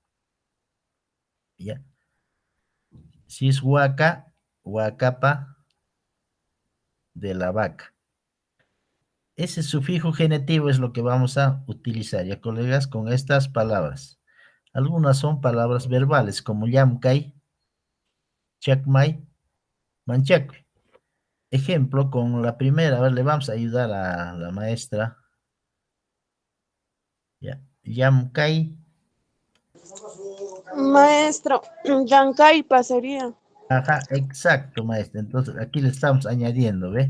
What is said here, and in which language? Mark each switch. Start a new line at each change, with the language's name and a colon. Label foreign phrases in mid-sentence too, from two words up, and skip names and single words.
Spanish: ¿Ya? Si es
Quechua: huaca, huacapa,
Spanish: de la vaca. Ese sufijo genitivo es lo que vamos a utilizar, ya colegas, con estas palabras. Algunas son palabras verbales, como
Quechua: yamkay, chacmay, manchacui.
Spanish: Ejemplo, con la primera, a ver, le vamos a ayudar a la maestra. Ya. Yamkay, Maestro, Yancaipa sería. ajá, exacto, maestra. Entonces, aquí le estamos añadiendo, ¿ve?